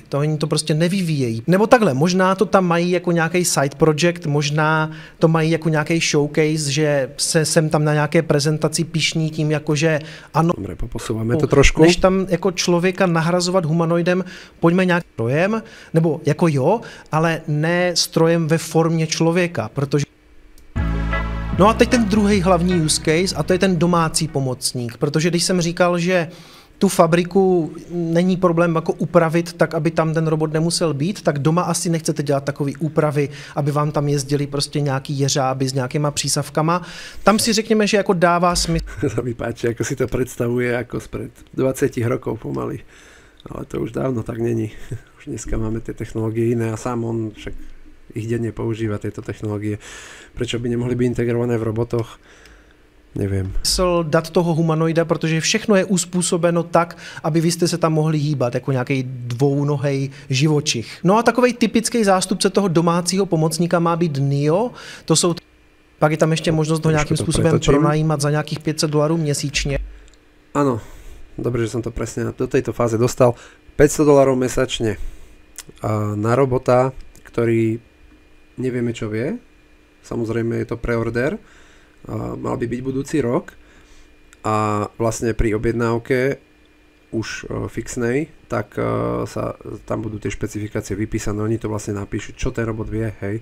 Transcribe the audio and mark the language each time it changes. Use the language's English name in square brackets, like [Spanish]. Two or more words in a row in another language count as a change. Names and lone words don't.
[Czech] To oni to prostě nevyvíjejí. Nebo takhle, možná to tam mají jako nějaký [English] side project, [Czech] možná to mají jako nějaký showcase, že se sem tam na nějaké prezentaci pišní tím, jakože ano. [Slovak] Dobre, poposúvame to trošku. [Czech] Než tam jako člověka nahrazovat humanoidem, pojďme nějak strojem, nebo jako jo, ale ne strojem ve formě člověka, protože no a teď ten druhý hlavní [English] use case [Czech] a to je ten domácí pomocník, protože když jsem říkal, že tu fabriku není problém jako upravit tak, aby tam ten robot nemusel být, tak doma asi nechcete dělat takové úpravy, aby vám tam jezdili prostě nějaký jeřáby s nějakýma přísavkama. Tam si řekněme, že jako dává smysl. [Slovak] To mi páči, ako si to predstavuje ako spred 20 rokov pomaly. [Czech] Ale to už dávno tak není. [Slovak] Už dneska máme tie technológie iné a sám on však ich denne používa tieto technológie. Prečo by nemohli byť integrované v robotoch? [Czech] Nevím. Dát toho humanoida, protože všechno je uspůsobeno tak, aby vy jste se tam mohli hýbat jako nějaký dvounohej živočich. No a takovej typický zástupce toho domácího pomocníka má být Neo. To jsou pak je tam ještě možnost ho nějakým způsobem pronajímat za nějakých $500 měsíčně. [Slovak] Áno, dobre, že som to presne do tejto fáze dostal. $500 mesačne na robota, ktorý nevieme čo vie. Samozrejme je to preorder. Mal by byť budúci rok a vlastne pri objednávke už fixnej, tak sa tam budú tie špecifikácie vypísané, oni to vlastne napíšu, čo ten robot vie, hej.